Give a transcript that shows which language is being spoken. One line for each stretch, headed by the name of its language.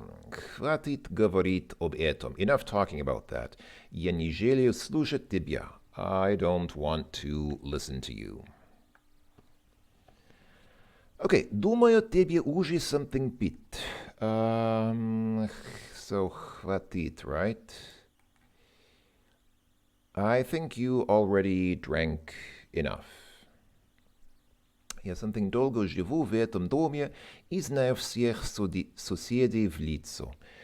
Russian: Хватит говорить об этом.
English: Enough talking about that.
Russian: Я не желаю слушать тебя.
English: I don't want to listen to you. Okay.
Russian: Думаю, тебе уже something пить.
English: So, хватит, right? I think you already drank enough.
Russian: Я something долго живу в этом доме и знаю всех соседей в лицо.